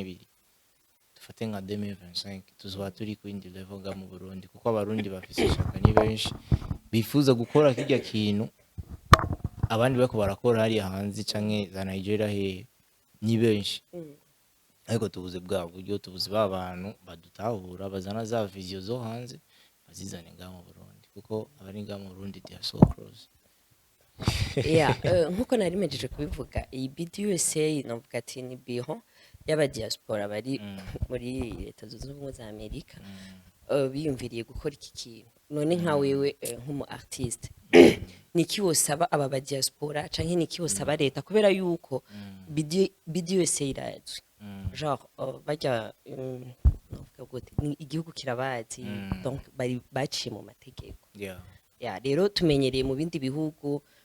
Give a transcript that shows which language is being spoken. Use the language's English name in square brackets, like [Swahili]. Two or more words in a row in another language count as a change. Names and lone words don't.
[Rundi] 2 dufate nka 2025 tuzoba turi ku indi level ga mu Burundi kuko abarundi bafise ishaka ni benshi bifuza gukora kirya kintu abandi bako barakora hari hanze canke za Nigeria he ni benshi ariko tubuze bwa buryo tubuze babantu badutahura bazana za video zo hanze bazizane nga mu Burundi kuko abari nga mu Burundi [English] they are so close [Rundi] nkuko nari mejeje kubivuga iyi BDUSA navuga ati ni biho y'aba diaspora bari muri leta zunze ubumwe za Amerika biyumviriye gukora iki kintu none nka wewe nk'umu artiste niki wosaba aba ba diaspora canke niki wosaba leta kubera yuko BDUSA irazwi genre bajya navuga gute igihugu kirabazi donc bari baciye mu mategeko rero tumenyereye mu bindi bihugu